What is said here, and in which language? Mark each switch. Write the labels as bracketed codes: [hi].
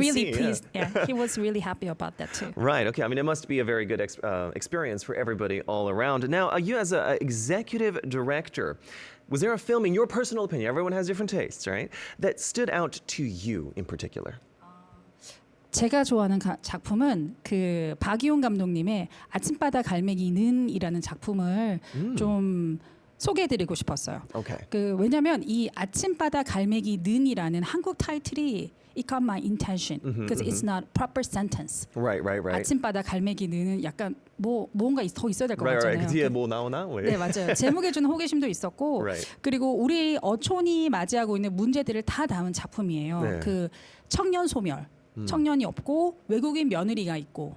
[en] really see, pleased. Yeah, he was really happy about that too. Right. Okay. I mean, it must be a very good experience for everybody all around. Now, you as an executive director, was there a film, in your personal opinion, everyone has different tastes, right, that stood out to you in particular? [ko] 제가 좋아하는 작품은 그 박이용 감독님의 아침바다 갈매기는이라는 작품을 좀 소개해드리고 싶었어요. [en] Okay. 그 왜냐하면 이 아침바다 갈매기는이라는 한국 타이틀이 It got my intention because it's not proper sentence. Right. [ko] 아침바다 갈매기는 약간 뭔가 더 있어야 될 것 [en] Right. [ko] 같잖아요. 그 뒤에 뭐 나오나? 네, 맞아요. 제목에 주는 호기심도 있었고, [en] Right. [ko] 그리고 우리 어촌이 맞이하고 있는 문제들을 다 담은 작품이에요. 네. 그 청년 소멸. 청년이 없고 외국인 며느리가 있고